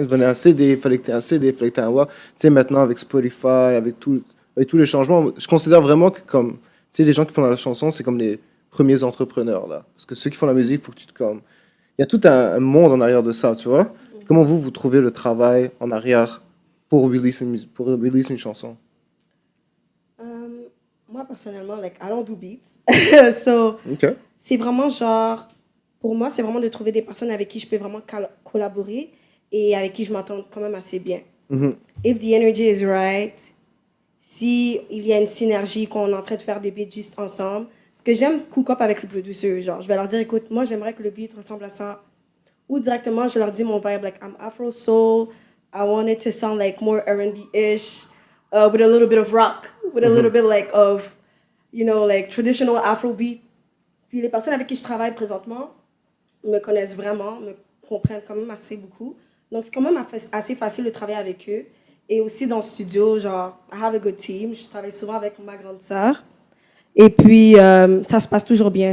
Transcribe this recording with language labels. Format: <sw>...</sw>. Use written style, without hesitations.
<fr>Il te vendait un CD, il fallait que tu aies un CD, il fallait que tu aies un WAV. Tu sais, maintenant, avec Spotify, avec tous les changements, je considère vraiment que, comme, tu sais, les gens qui font la chanson, c'est comme les premiers entrepreneurs, là. Parce que ceux qui font la musique, il faut que tu te, comme... Il y a tout un monde en arrière de ça, tu vois? Comment vous trouvez le travail en arrière pour release une chanson? Moi, personnellement,</fr> <en>like, I don't do beats. So, OK.</en> <fr>c'est vraiment genre, pour moi, c'est vraiment de trouver des personnes avec qui je peux vraiment collaborer et avec qui je m'entends quand même assez bien. Mhm.</fr> <en>If the energy is right,</en> <fr>si il y a une synergie, qu'on est en train de faire des beats juste ensemble. Ce que j'aime</fr> <en>cook up</en> <fr>avec le producer, genre, je vais leur dire, écoute, moi, j'aimerais que le beat ressemble à ça. Ou directement, je leur dis mon vibe,</fr> <en>like, I'm Afro Soul, I want it to sound like more R&B-ish, with a little bit of rock, with a little bit like of, you know, like traditional Afrobeat.</en> <fr>Puis les personnes avec qui je travaille présentement me connaissent vraiment, me comprennent quand même assez beaucoup. Donc c'est quand même assez facile de travailler avec eux. Et aussi dans le studio, genre,</fr> <en>I have a good team.</en> <fr>Je travaille souvent avec ma grande sœur. Et puis, ça se passe toujours bien.</fr>